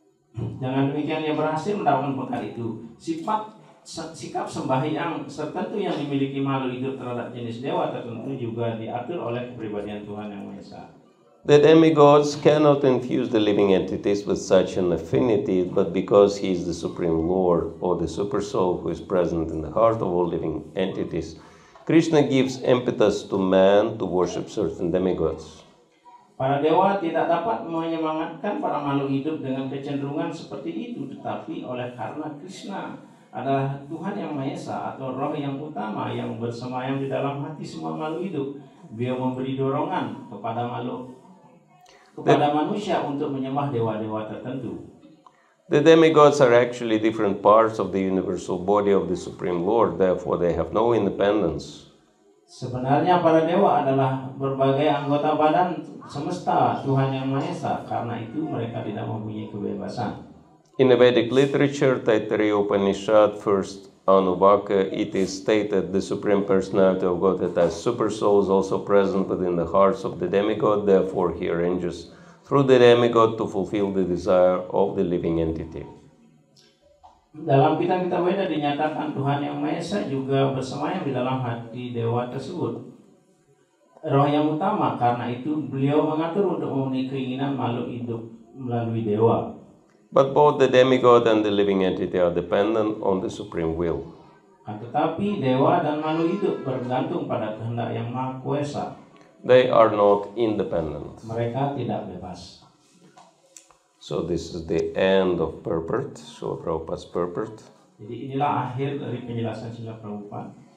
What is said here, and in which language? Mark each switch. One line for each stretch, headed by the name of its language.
Indonesian: Dengan demikian ia berhasil mendapatkan berkat itu. Sikap sembahyang tertentu yang dimiliki makhluk hidup terhadap jenis dewa tertentu juga diatur oleh kepribadian Tuhan Yang Maha Esa.
English: The demigods cannot infuse the living entities with such an affinity, but because he is the Supreme Lord, or the Super Soul who is present in the heart of all living entities, Krishna gives impetus to man to worship certain demigods.
Indonesian: Para dewa tidak dapat menyemangatkan para makhluk hidup dengan kecenderungan seperti itu, tetapi oleh karena Krishna adalah Tuhan Yang Maha Esa atau roh yang utama yang bersemayam di dalam hati semua makhluk hidup, Beliau memberi dorongan kepada manusia untuk menyembah dewa-dewa tertentu.
English: The demigods are actually different parts of the universal body of the Supreme Lord, therefore they have no independence.
Indonesian: Sebenarnya para dewa adalah berbagai anggota badan semesta Tuhan Yang Maha Esa, karena itu mereka tidak mempunyai kebebasan.
English: In the Vedic literature, Taittiriya Upanishad, first Anuvaka, it is stated the Supreme Personality of Godhead as Super Soul is also present within the hearts of the demigod, therefore he arranges through the demigod to fulfill the desire of the living entity.
Indonesian: Dalam kitab-kitab Weda dinyatakan Tuhan Yang Maha Esa juga bersemayam di dalam hati dewa tersebut, roh yang utama, karena itu beliau mengatur untuk memenuhi keinginan makhluk hidup melalui dewa.
English: But both the demigod and the living entity are dependent on the supreme will.
Indonesian: Tetapi dewa dan makhluk hidup bergantung pada kehendak Yang Maha Kuasa.
English: They are not independent.
Indonesian: Mereka tidak bebas.
English: So this is the end of purport, Srila Prabhupada's purport.
Indonesian: Jadi inilah akhir dari penjelasan Srila Prabhupada.